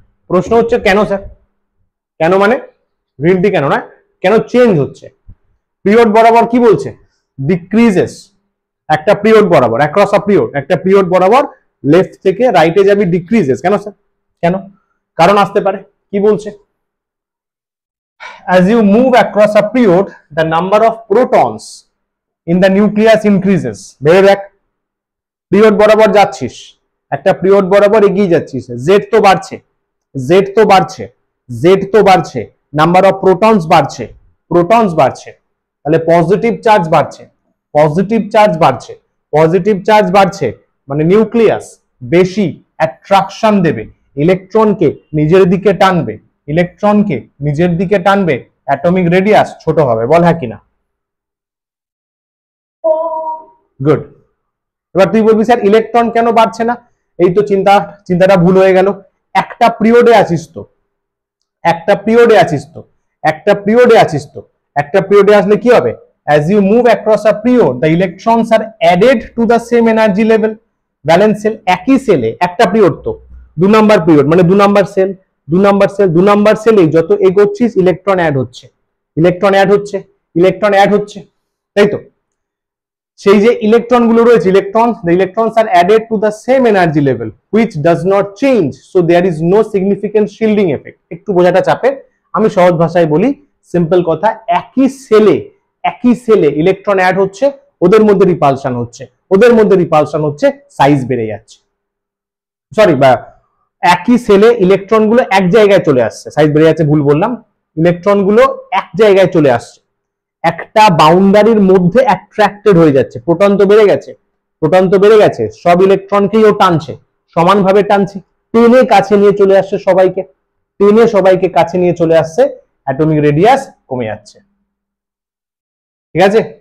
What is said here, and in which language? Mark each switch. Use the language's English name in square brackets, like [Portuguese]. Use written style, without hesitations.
[Bangla] প্রশ্ন হচ্ছে কেন স্যার? কেন মানে গ্রিন টি কেন না, কেন চেঞ্জ হচ্ছে? পিরিয়ড বরাবর কি বলছে? ডিক্রিজেস। একটা পিরিয়ড বরাবর, [English] across a period, [Bangla] একটা পিরিয়ড বরাবর লেফট থেকে রাইটে যাবি, ডিক্রিজেস। কেন স্যার? কেন? কারণ আসতে পারে। কি বলছে? [English] as you move across a period the number of protons in the nucleus increases। [Bangla] ভেবে দেখ, পিরিয়ড বরাবর যাচ্ছিস, একটা পিরিয়ড বরাবর এগিয়ে যাচ্ছিস, জেড তো বাড়ছে, জেড তো বাড়ছে, জেড তো বাড়ছে, নাম্বার অফ প্রোটনস বাড়ছে, প্রোটনস বাড়ছে, তাহলে পজিটিভ চার্জ বাড়ছে, পজিটিভ চার্জ বাড়ছে, পজিটিভ চার্জ বাড়ছে, মানে নিউক্লিয়াস বেশি অ্যাট্রাকশন দেবে, ইলেকট্রনকে নিজের দিকে টানবে, ইলেকট্রনকে নিজের দিকে টানবে, অ্যাটমিক রেডিয়াস ছোট হবে। বল হ্যাঁ কিনা? গুড। এবার তুই বলবি স্যার ইলেকট্রন কেন বাড়ছে না? এই তো চিন্তাটা ভুল হয়ে গেল। একটা পিরিয়ডে আছিস তো, একটা পিরিয়ডে আছিস তো, একটা পিরিয়ডে আছিস তো, একটা পিরিয়ডে আসলে কি হবে, [English] as you move across a period the electrons are added to the same energy level. [Bangla] Balance sell, একই সেলে একটা পিরিয়ড, তো 2 নাম্বার পিরিয়ড মানে 2 number sell, 2 number sell, 2 number সেলে যত এগোচ্ছিস ইলেকট্রন অ্যাড হচ্ছে, ইলেকট্রন অ্যাড হচ্ছে, ইলেকট্রন অ্যাড হচ্ছে, তাই তো? সেই যে ইলেকট্রন গুলো রয়েছে, [English] the electrons are added to the same energy level which does not change, so there is no significant shielding effect. [Bangla] একটু বোঝাটা চাপে, আমি সহজ ভাষায় বলি, সিম্পল কথা, একই সেলে ইলেকট্রন অ্যাড হচ্ছে, ওদের মধ্যে রিপালশন হচ্ছে, সাইজ বেড়ে যাচ্ছে, সরি, বা একই সেলে ইলেকট্রন গুলো এক জায়গায় চলে আসছে, সাইজ বেড়ে যাচ্ছে ভুল বললাম, ইলেকট্রন গুলো এক জায়গায় চলে আসছে, একটা বাউন্ডারির মধ্যে অ্যাট্রাক্টেড হয়ে যাচ্ছে, প্রোটন তো বেড়ে গেছে, সব ইলেকট্রনকেই ও টানছে, সমানভাবে টানছে, টেনে কাছে নিয়ে চলে আসছে সবাইকে কাছে নিয়ে চলে আসছে, অ্যাটমিক রেডিয়াস কমে যাচ্ছে, ঠিক আছে?